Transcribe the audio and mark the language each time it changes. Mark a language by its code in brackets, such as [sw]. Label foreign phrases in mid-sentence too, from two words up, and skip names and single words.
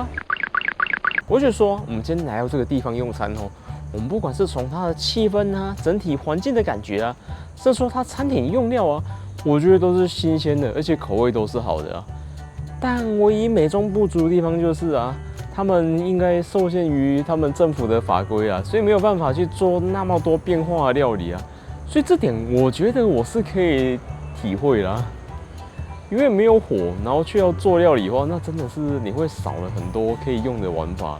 [zh] 我就說，我們今天來到這個地方用餐哦，我們不管是從它的氣氛啊、整體環境的感覺啊，甚至說它餐點用料啊，我覺得都是新鮮的，而且口味都是好的啊。但唯一美中不足的地方就是啊，他們應該受限於他們政府的法規啊，所以沒有辦法去做那麼多變化的料理啊。所以這點我覺得我是可以體會啦。因為沒有火，然後卻要做料理的話，那真的是你會少了很多可以用的玩法。